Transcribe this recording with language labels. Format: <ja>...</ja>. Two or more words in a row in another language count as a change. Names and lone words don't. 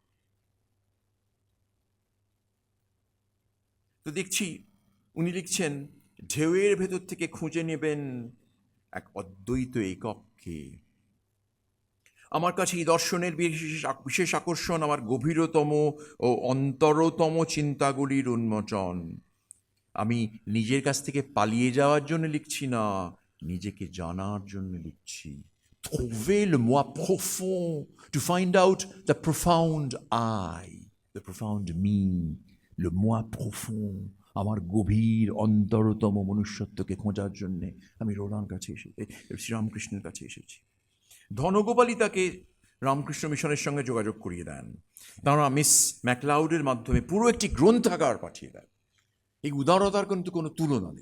<bn>তো দেখছি উনি লিখছেন, ঢেউয়ের ভেতর থেকে খুঁজে নেবেন এক অদ্বৈত এককে। আমার কাছে এই দর্শনের বিশেষ আকর্ষণ আমার গভীরতম ও অন্তরতম চিন্তাগুলির উন্মোচন। আমি নিজের কাছ থেকে পালিয়ে যাওয়ার জন্য লিখছি না, নিজেকে জানার জন্য লিখছি।</bn> <fr>Trouver le moi profond,</fr> <en>to find out the profound I, the profound me,</en> <fr>le moi profond,</fr> <bn>আমার গভীর অন্তরতম মনুষ্যত্বকে খোঁজার জন্যে আমি রোলার কাছে শ্রীরামকৃষ্ণের কাছে এসেছি। ধনগোপালই তাকে রামকৃষ্ণ মিশনের সঙ্গে যোগাযোগ করিয়ে দেন। তাঁরা মিস ম্যাকলাউডের মাধ্যমে পুরো একটি গ্রন্থাগার পাঠিয়ে দেন। এই উদারতার কিন্তু কোনো তুলনা নেই।</bn>